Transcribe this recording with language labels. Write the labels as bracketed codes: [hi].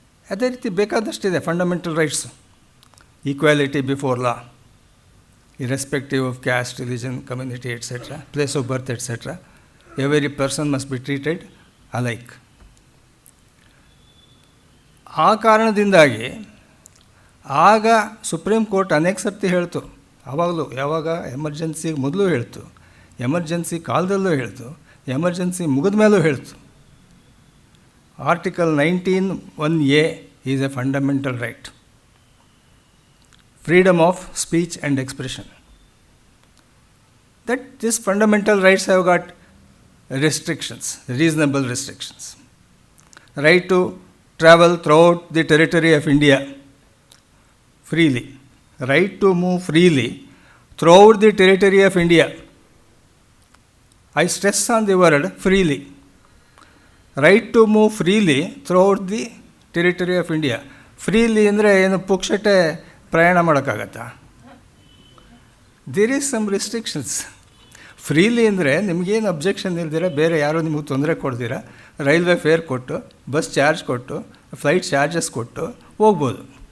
[kn] ಅದೇ ರೀತಿ ಬೇಕಾದಷ್ಟಿದೆ [en] Fundamental rights. Equality before law, irrespective of caste, religion, community, etc., place of birth, etc., every person must be treated alike. [kn] ಆ ಕಾರಣದಿಂದಾಗಿ ಆಗ supreme court ಅನೇಕ ಸರ್ತಿ ಹೇಳ್ತು, ಆವಾಗಲೂ, ಯಾವಾಗ ಎಮರ್ಜೆನ್ಸಿಗೆ ಮೊದಲು ಹೇಳ್ತು, ಎಮರ್ಜೆನ್ಸಿ ಕಾಲದಲ್ಲೂ ಹೇಳ್ತು, ಎಮರ್ಜೆನ್ಸಿ ಮುಗಿದ ಮೇಲೂ ಹೇಳ್ತು. [en] Article 19(1)(a is a fundamental right. Freedom of speech and expression. That these fundamental rights have got restrictions, reasonable restrictions. Right to travel throughout the territory of India freely. Right to move freely throughout the territory of India. I stress on the word freely. Right to move freely throughout the territory of India. [kn] Freely ಅಂದರೆ ಏನು ಪುಕ್ಷಟೆ ಪ್ರಯಾಣ ಮಾಡೋಕ್ಕಾಗತ್ತಾ? [en] There is some restrictions. [kn] Freely ಅಂದರೆ ನಿಮಗೇನು objection ಇಲ್ದಿರ, ಬೇರೆ ಯಾರೂ ನಿಮಗೆ ತೊಂದರೆ ಕೊಡ್ದಿರ, ರೈಲ್ವೆ ಫೇರ್ ಕೊಟ್ಟು, ಬಸ್ ಚಾರ್ಜ್ ಕೊಟ್ಟು, ಫ್ಲೈಟ್ ಚಾರ್ಜಸ್ ಕೊಟ್ಟು ಹೋಗ್ಬೋದು.